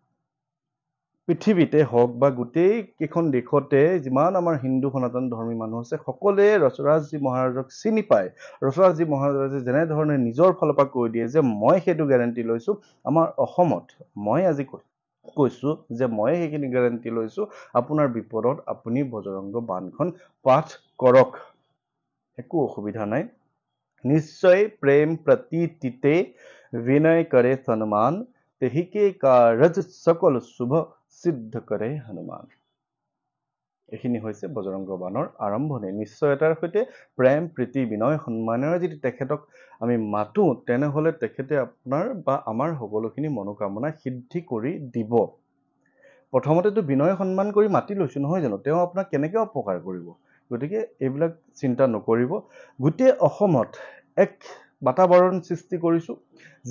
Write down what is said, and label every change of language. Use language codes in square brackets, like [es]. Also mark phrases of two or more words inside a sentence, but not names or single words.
[as] পৃথিৱীতে হওক বা গোটেই কেইখন দেশতে যিমান আমাৰ হিন্দু সনাতন ধৰ্মী মানুহ আছে সকলোৱে ৰসৰাজজী মহাৰাজক চিনি পায় ৰসৰাজজী মহাৰাজে যেনেধৰণে নিজৰ ফালৰ পৰা কৈ দিয়ে যে মই সেইটো গ্যাৰান্টি লৈছো আমাৰ অসমত মই আজি কৈছো যে মই সেইখিনি গ্যাৰান্টি লৈছো আপোনাৰ বিপদত আপুনি বজৰংগ বাণখন পাঠ কৰক একো অসুবিধা নাই [awa] निश्चय प्रेम प्रतीतिते विनय करे सन्मान तेहि के कारज सकल शुभ सिद्ध करे हनुमान [as] এইখিনি হৈছে বজৰংগ বাণৰ আৰম্ভণি নিশ্চয়তাৰ সৈতে প্ৰেম প্ৰীতি বিনয় সন্মানেৰে যদি তেখেতক আমি মাতো তেনেহলে তেখেতে আপোনাৰ বা আমাৰ সকলোখিনি মনোকামনা সিদ্ধি কৰি দিব প্ৰথমতেতো বিনয় সন্মান কৰি মাতি লৈছো নহয় জানো তেওঁ আপোনাক কেনেকৈ অপকাৰ কৰিব গতিকে এইবিলাক চিন্তা নকৰিব গোটেই অসমত এক বাতাবৰণ সৃষ্টি কৰিছো যি